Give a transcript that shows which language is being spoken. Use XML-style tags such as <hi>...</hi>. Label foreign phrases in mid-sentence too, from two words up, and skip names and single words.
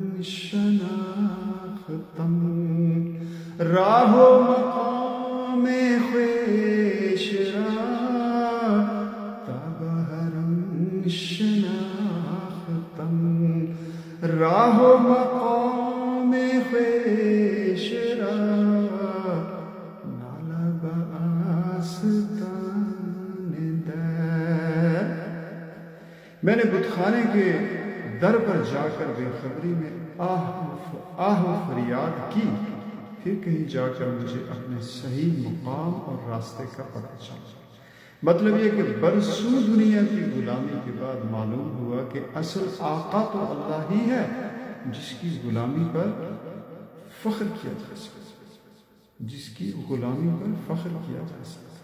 <fa>شناختم، راہ و مقام خویش را، تا بحرم شناختم، راہ و مقام خویش را، نالا بآستان در۔</fa> <ur>میں نے بت خانے کے در پر جا کر بے خبری میں آہ و فریاد کی، پھر کہیں جا کر مجھے اپنے صحیح مقام اور راستے کا پتہ چلا۔ مطلب یہ کہ برسوں دنیا کی غلامی کے بعد معلوم ہوا کہ اصل آقا تو اللہ ہی ہے، جس کی غلامی پر فخر کیا جا سکتا، جس کی غلامی پر فخر کیا جا سکتا۔</ur>